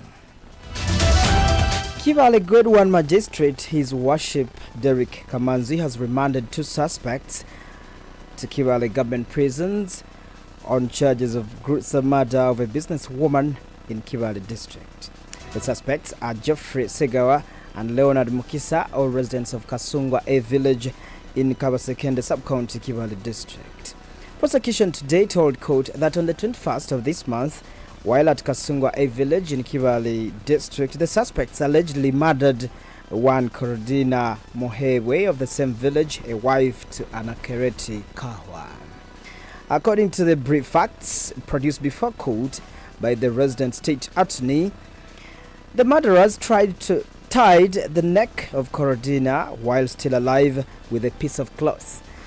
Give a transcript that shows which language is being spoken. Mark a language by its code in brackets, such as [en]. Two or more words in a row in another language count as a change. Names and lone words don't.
[en] Kivale Grade 1 Magistrate, His Worship Derek Kamanzi, has remanded 2 suspects to Kivale government prisons on charges of gruesome murder of a businesswoman in Kivale district. The suspects are Geoffrey Segawa and Leonard Mukisa, all residents of Kasungwa A village in Kabasekende sub-county Kivale district. Prosecution today told court that on the 21st of this month, while at Kasungwa A village in Kivale district, the suspects allegedly murdered one Korodina Mohewe of the same village, a wife to Anakereti Kahwa. According to the brief facts produced before court by the resident state attorney, the murderers tied the neck of Korodina while still alive with a piece of cloth.